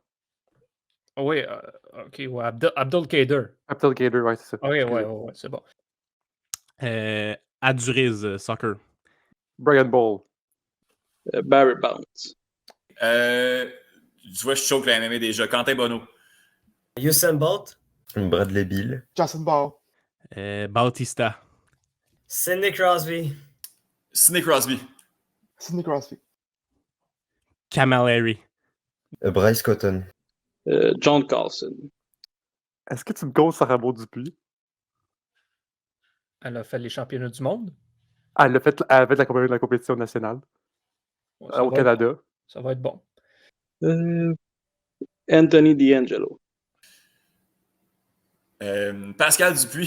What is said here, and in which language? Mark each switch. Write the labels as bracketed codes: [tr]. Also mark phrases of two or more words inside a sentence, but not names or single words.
[fr] Oui, OK, ouais, Abdelkader. Abdelkader, ouais, c'est ça. OK, ouais, c'est bon. Aduriz, soccer. Brian Ball. Barry Bonds. Tu vois, je choque la MMA déjà. Quentin Bonneau. Usain Bolt. Bradley Bill. Justin Ball. Bautista. Sidney Crosby. Sidney Crosby. Sidney Crosby. Camilleri. Bryce Cotton. John Carlson. Est-ce que tu me comptes Sarah Dupuis? Elle a fait les championnats du monde. Ah, elle a fait la compétition nationale au Canada. Ça va être bon. Anthony D'Angelo. Pascal Dupuis.